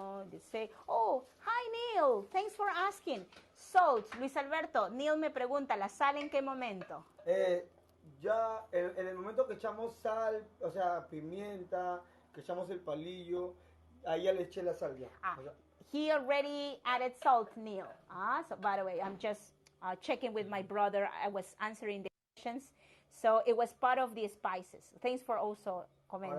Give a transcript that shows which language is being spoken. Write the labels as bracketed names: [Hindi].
[English] They say, oh, hi Neil, thanks for asking. Salt, [Spanish] Luis Alberto, Neil me pregunta, ¿la sal en qué momento? Ya en el momento que echamos sal, o sea, pimienta, que echamos el palillo, ahí ya le eché la sal ya. Ah, o sea, [English] he already added salt, Neil. So by the way, I'm just checking with my brother. I was answering the questions. So it was part of the spices. Thanks for also commenting.